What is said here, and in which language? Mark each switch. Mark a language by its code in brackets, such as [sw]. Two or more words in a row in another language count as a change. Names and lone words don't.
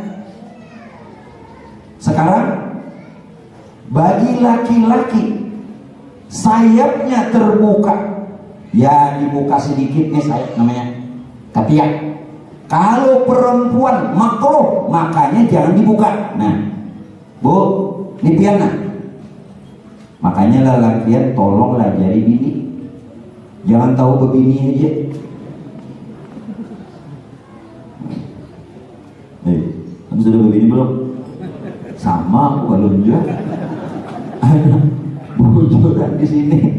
[id] Sekarang bagi laki-laki sayapnya terbuka, ya dibuka sedikit nih sayap namanya ketiak. Kalau perempuan makruh, makanya jangan dibuka. Nah, Bu, ini pian nah. Makanya lelakian tolonglah jadi bini. Jangan tahu bebini aja. Kamu sudah bebini belum? Sama aku belum juga. Ada bujuran di sini.